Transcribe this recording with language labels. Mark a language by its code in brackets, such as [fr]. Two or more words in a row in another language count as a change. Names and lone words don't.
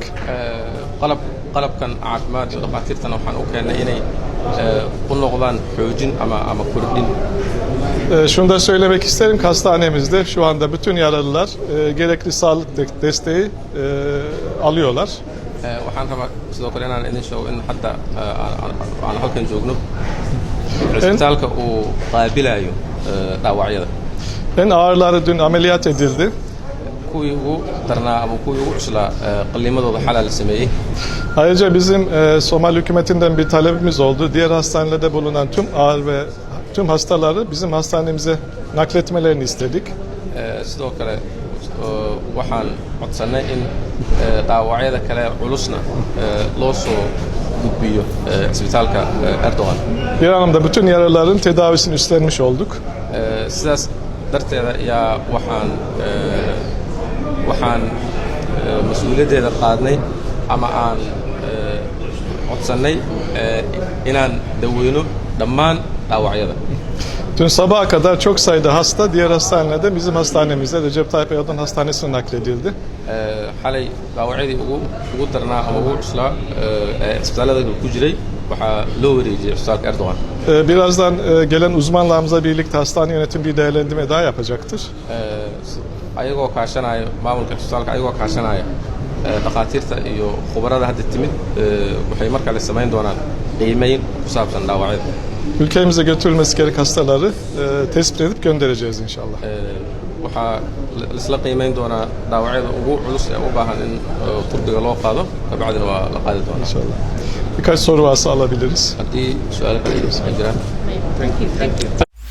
[so] qalabkan caafimaad iyo dhakhaatiirtana waxaan u keennay inay u noqdaan xoojin ama kordhin. [tr] Şunu da söylemek isterim ki hastanemizde şu anda bütün yaralılar gerekli sağlık desteği alıyorlar. [so] Waxaan rabaa sidoo kale inaan idin sheego in hadda aan halkan joogno cisbitaalka uu qaabilayo dhaawacyada. [tr] En ağırları dün ameliyat edildi. [so] Kuwii ugu darnaa ama kuwii ugu cuslaa qalliimadooda xalaa la sameeyey. [tr] Ayrıca bizim Somali hükümetinden bir talebimiz oldu. Diğer hastanelerde bulunan tüm hastaları bizim hastanemize nakletmelerini istedik. [so] Sidoo kale waxaan codsanay in dhaawacyada kale culusna loo soo gudbiyo cisbitaalka Erdogan. [tr] Bir anlamda bütün yaralıların tedavisini üstlenmiş olduk. [so] Sidaas darteeda ayaa waxaan mas-uuliyaddeeda qaadnay ama aan codsannay inaan daweyno dhammaan dhaawacyada. [tr] Dün sabaha kadar çok sayıda hasta diğer hastanelerde bizim hastanemizde Recep Tayyip Erdoğan Hastanesi'ne nakledildi. [so] Xalay dhaawacyadii ugu darnaa ama ugu cuslaa cisbitaallada ku jiray waxaa loo wareejiyey cisbitaalka Erdogan. [tr] Birazdan gelen uzmanlarımızla birlikte hastane yönetimi bir değerlendirme daha yapacaktır. [so] Ayagoo kaashanaya maamulka cisbitaalka ayagoo kaashanaya dhakhaatiirta iyo khubarada hadda timid waxay markale samayn doonaan qiimeyn ku saabsan dhaawacyada. [tr] Ülkemize götürülmesi gerek hastaları tespit edip göndereceğiz inşallah. [so] Waxaa isla qiimeyn doonaa dhaawacyada ugu culus ee u baahan in Turkiga loo qaado kabacdina waa la qaadi doonaa. [tr] İnşallah. Birkaç soru varsa alabiliriz. [so] Haddii su'aalo kale ay jiraan. [en] Thank you.